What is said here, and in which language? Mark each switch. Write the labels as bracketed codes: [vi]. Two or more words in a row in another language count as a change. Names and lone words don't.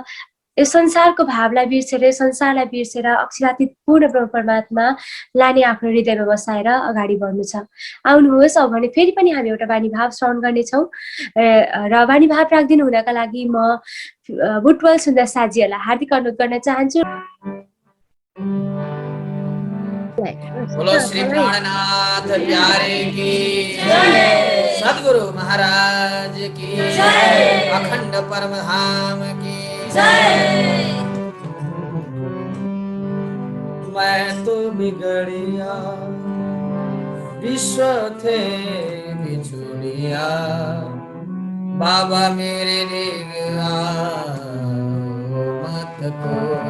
[ne] यो संसारको भावलाई बिर्सेर, संसारलाई बिर्सेर अक्षरातीत पूर्ण ब्रह्म परमात्मा लाने आफ्नो हृदयमा बसाएर अगाडि बढ्नु छ। आउनुहोस् अब भने फेरि पनि हामी एउटा वाणी भाव श्रवण गर्नेछौँ र वाणी भाव राखिदिनु हुनका लागि म बुटवल सुन्दरसाजीहरूलाई हार्दिक अनुरोध गर्न चाहन्छु। [hi] बोलो श्री प्राणनाथ प्यारे की जय, सद्गुरु महाराज की जय, अखंड परमधाम की जय। मैं तो बिगड़िया विश्व थे बिछुड़िया, बाबा मेरे निगरा मत को।